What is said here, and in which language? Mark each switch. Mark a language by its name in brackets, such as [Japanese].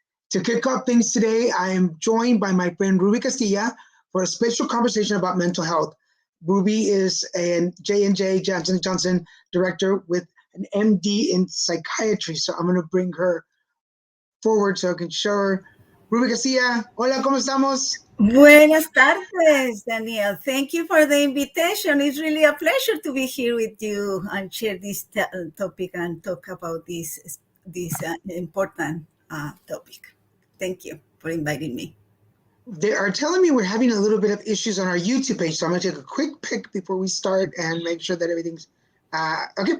[English] To kick off things today, I am joined by my friend Ruby Castilla for a special conversation about mental health. Ruby is a J&J Janssen Johnson director with an MD in psychiatry. So I'm going to bring her forward so I can show her. [Spanish] Ruby Castilla, hola, ¿cómo estamos? Buenas tardes, [English] Daniel. Thank you for the invitation. It's really a pleasure to be here with you and share this topic and talk about this important topic. Thank you for inviting me. They are telling me we're having a little bit of issues on our YouTube page, so I'm going to take a quick pick before we start and make sure that everything's okay.